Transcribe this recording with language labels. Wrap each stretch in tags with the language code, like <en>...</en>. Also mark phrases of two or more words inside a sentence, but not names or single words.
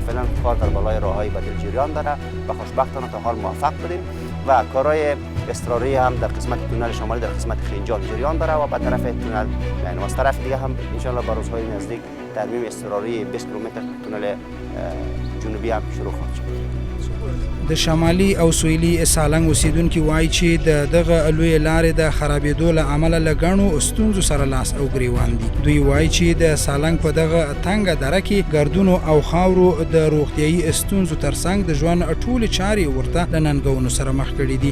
<fa>فعلا کار در بالای راههای بدیل جریان داره و خوشبختانه تا حال موفق بودیم و کارهای اضطراری هم در قسمت تونل شمالی در قسمت خنجان جریان داره و به طرف تونل یعنی از طرف دیگه هم</fa> <ar>ان شاء الله</ar> <fa>با روزهای نزدیک ترمیم اضطراری 20 کیلومتر تونل جنوبی هم شروع خواهد شد.</fa> <ps>د شمالي او سویلي سالنګ اوسیدونکو وایي چې دغه لوی لارې د خرابېدو له امله له ګڼو ستونزو سره لاس او ګریوان دي. دوی وایي چې د سالنګ په دغه تنګه دره کې ګردونو او خاورو د روغتیایي ستونزو ترڅنګ د ژوند ټولې چارې ورته له ننګونو سره مخ کړي دي.</ps>